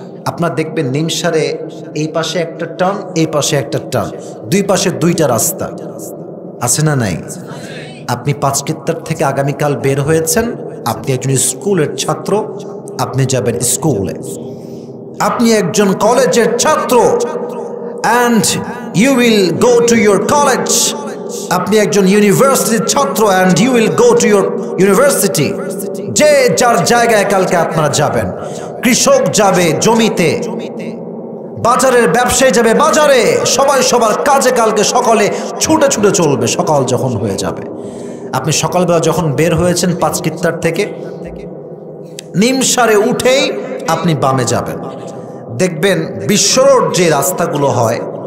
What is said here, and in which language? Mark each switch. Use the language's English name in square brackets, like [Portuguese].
[Bangla] আপনার দেখবেন নিমসারে এই পাশে একটা টার্ন, এই পাশে একটা টার্ন, দুই পাশে দুইটা রাস্তা আছে না নাই? আপনি পাঁচকিত্তার থেকে আগামীকাল বের হয়েছেন, আপনি একজন স্কুলের ছাত্র, আপনি যাবেন স্কুলে। আপনি একজন কলেজের ছাত্র, [English] and you will go to your college. [Bangla] আপনি একজন ইউনিভার্সিটির ছাত্র, [English] and you will go to your university. [Bangla] যে যার জায়গায় কালকে আপনারা যাবেন। কৃষক যাবে জমিতে, বাজারের ব্যবসায়ী যাবে বাজারে, সবাই সবার কাজে কালকে সকালে ছুটে ছুটে চলবে সকাল যখন হয়ে যাবে। আপনি সকালবেলা যখন বের হয়েছেন পাঁচকিত্তার থেকে, নিমসারে উঠেই আপনি বামে যাবেন, দেখবেন বিশ্ব রোড যে রাস্তাগুলো হয়,